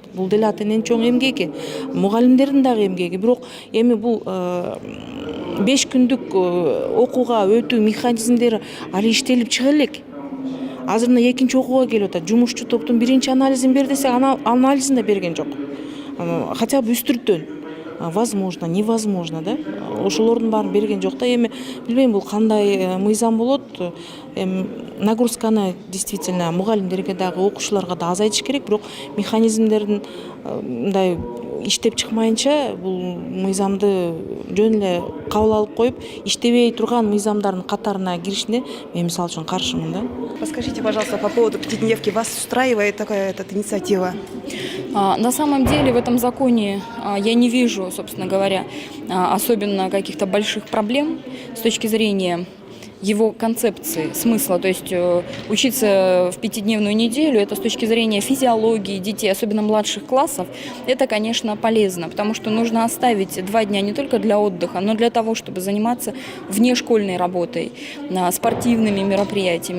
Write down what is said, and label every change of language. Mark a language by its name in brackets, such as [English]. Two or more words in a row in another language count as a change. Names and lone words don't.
[Kyrgyz] Бул деле ата-эненин чоң эмгеги, мугалимдердин дагы эмгеги. Бирок эми бул 5 күндүк окууга өтүү механизмдери али иштелип чыга элек. Азыр мына экинчи окууга келип атат. Жумушчу топтун биринчи анализин бер десе, анализин да берген жок. [Russian] Хотя бы үстүртөн. Возможно, невозможно, да? [Kyrgyz] Ошолордун баарын берген жок да. Эми билбейм бул кандай мыйзам болот. [Russian] Нагрузканы действительно [Kyrgyz] мугалимдерге дагы, окуучуларга да азайтыш керек, бирок механизмдердин мындай иштеп чыкмайынча бул мыйзамды жөн эле кабыл алып коюп, иштебей турган мыйзамдардын катарына киришине мен мисалы үчүн каршымын да. [Russian] Расскажите, пожалуйста, по поводу пятидневки. Вас устраивает такая инициатива? На самом деле в этом законе я не вижу, собственно говоря, особенно каких-то больших проблем с точки зрения его концепции, смысла. То есть учиться в 5-дневную неделю, это с точки зрения физиологии детей, особенно младших классов, это, конечно, полезно, потому что нужно оставить 2 дня не только для отдыха, но для того, чтобы заниматься внешкольной работой, спортивными мероприятиями.